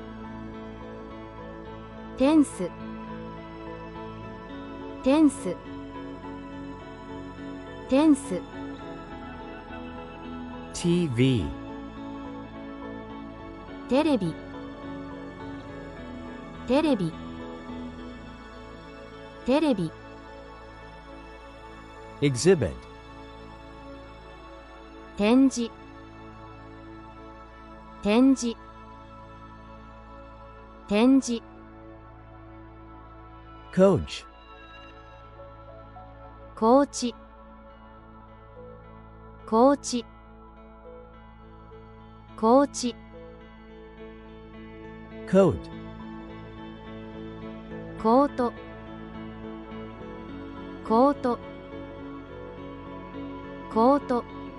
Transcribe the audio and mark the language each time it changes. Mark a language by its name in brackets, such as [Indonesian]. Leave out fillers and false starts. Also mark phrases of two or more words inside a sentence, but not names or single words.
[Japanese] テンステンステンス [English] TV, [Japanese] テレビテレビテレビ [English] exhibit, [Japanese] 展示展示展示 [English] coach, [Japanese] コーチコーチコーチ [English] coat, [Japanese] コートコートコート